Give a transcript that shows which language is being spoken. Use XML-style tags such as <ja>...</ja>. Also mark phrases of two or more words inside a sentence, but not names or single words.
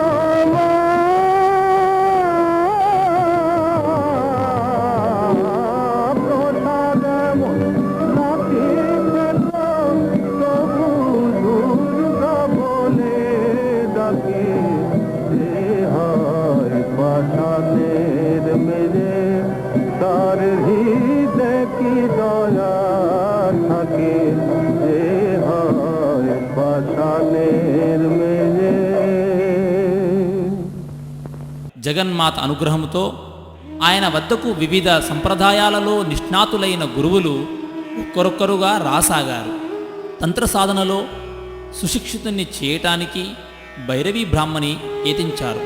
<bn>প্রসাদ এমন লাঠি খেত তবু দুর্গা বলে ডাকে যে হয় পাষাণের মেরে তার হৃদে কি দয়া থাকে যে হয় পাষাণের মেরে</bn> <te>జగన్మాత అనుగ్రహంతో ఆయన వద్దకు వివిధ సంప్రదాయాలలో నిష్ణాతులైన గురువులు ఒక్కరొక్కరుగా రాసాగారు. తంత్ర సాధనలో సుశిక్షితుణ్ణి చేయటానికి భైరవీ బ్రాహ్మణి యత్నించారు.</te>